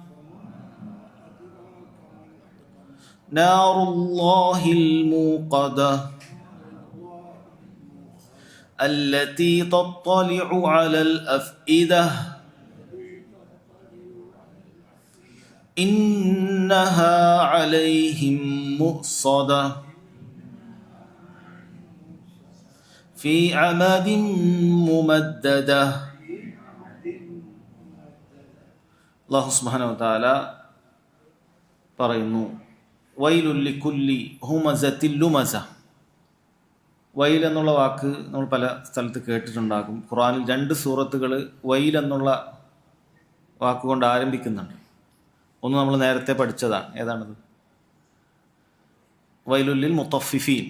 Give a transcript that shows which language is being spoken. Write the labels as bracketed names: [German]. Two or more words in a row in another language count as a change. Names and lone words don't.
[Arabic] نار الله الموقدة التي تطلع على الأفئدة إنها عليهم مؤصدة في عمد ممددة. الله سبحانه وتعالى പറയുന്നു, ويل لكل همزة لمزة. [Malayalam] വൈൽ എന്നുള്ള വാക്ക് നമ്മൾ പല സ്ഥലത്ത് കേട്ടിട്ടുണ്ടാകും. ഖുർആനിൽ 2 സൂറത്തുകൾ വൈൽ എന്നുള്ള വാക്കുകൊണ്ട് ആരംഭിക്കുന്നുണ്ട്. ഒന്ന് നമ്മൾ നേരത്തെ പഠിച്ചതാണ്. ഏതാണത്? [Arabic] ويل للمطففين.